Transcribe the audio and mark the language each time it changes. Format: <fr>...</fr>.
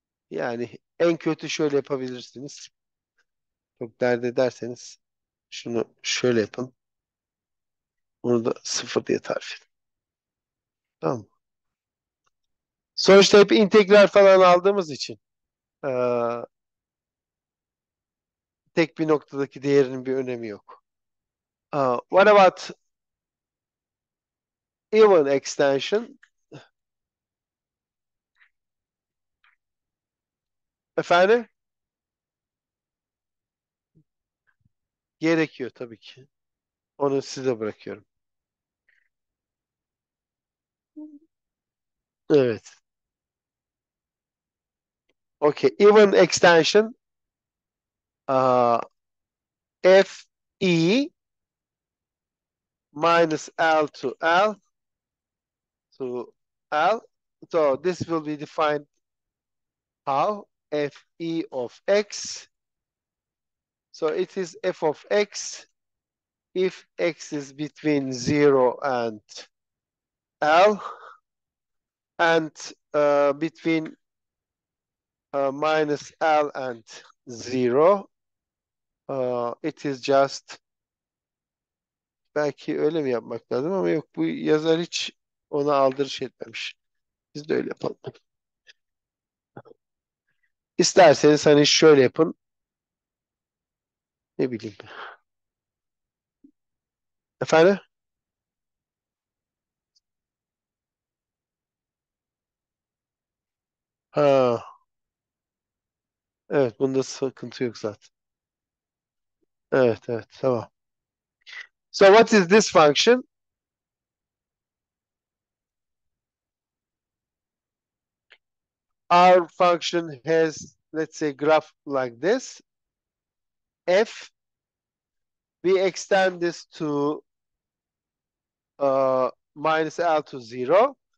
<tr>Yani en kötü şöyle yapabilirsiniz. Çok dert ederseniz şunu şöyle yapın. Bunu da sıfır diye tarif edin. Tamam mı? Sonuçta hep integral falan aldığımız için tek bir noktadaki değerinin bir önemi yok.</tr> <en>What about even extension?</en> <tr>Efendim? Gerekiyor tabii ki. Onu size bırakıyorum. Evet.</tr> <en>Okay. Even extension f e minus L to L to L. So this will be defined how? F e of x. So it is f of x if x is between 0 and L and between minus L and 0. It is just</en> <tr>belki öyle mi yapmak lazım ama yok bu yazar hiç ona aldırış etmemiş. Biz de öyle yapalım. İsterseniz hani şöyle yapın. Ne bileyim. Efendim? Ha, evet bunda sıkıntı yok zaten. Evet evet tamam.</tr> <en>So what is this function? Our function has, let's say, graph like this. F, we extend this to minus L to 0.</en>